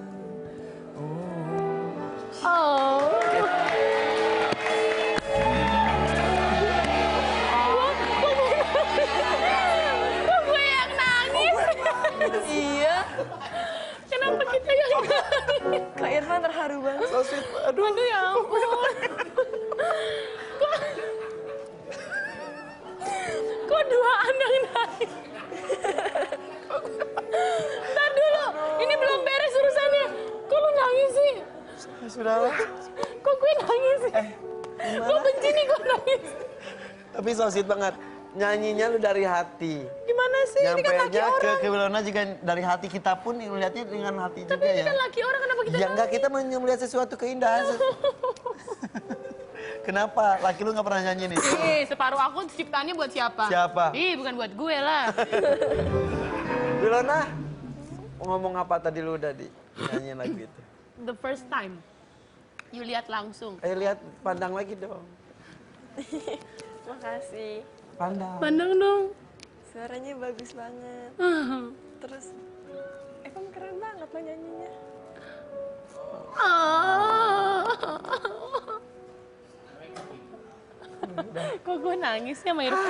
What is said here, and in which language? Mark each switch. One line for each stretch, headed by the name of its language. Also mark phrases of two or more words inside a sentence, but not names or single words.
Indonesian: Oh. Kok gue yang nangis? Iya. Kenapa kita yang nangis? Kak Irfan terharu banget.
English: So sweet.
Indonesian: Aduh ya ampun. Kok duaan yang nangis? Ntar dulu, ini belum beres urusannya. Kok lu nangis sih? Sudahlah. Kok gue nangis sih? Gue benci nih gue nangis. Tapi
English: so sweet
Indonesian: banget. Nyanyinya lu dari hati. Gimana sih? Ini kan laki Nyampainya orang. ke Wilona juga dari hati kita pun melihatnya dengan hati Tapi juga ini ya. kan laki orang, kenapa kita Ya enggak, nangis? kita melihat sesuatu keindahan. Kenapa? Laki lu nggak pernah nyanyi nih? Separuh aku ciptaannya buat siapa? Siapa? Bukan buat gue lah. Wilona, mau ngomong apa tadi lu udah nyanyiin lagu itu?
English: The first time. You
Indonesian: lihat langsung. Ayo lihat, pandang lagi dong. Makasih. Pandang. Pandang dong. Suaranya bagus banget. Terus emang keren banget lo nyanyinya. Kok gue nangis ya, sama Irfan?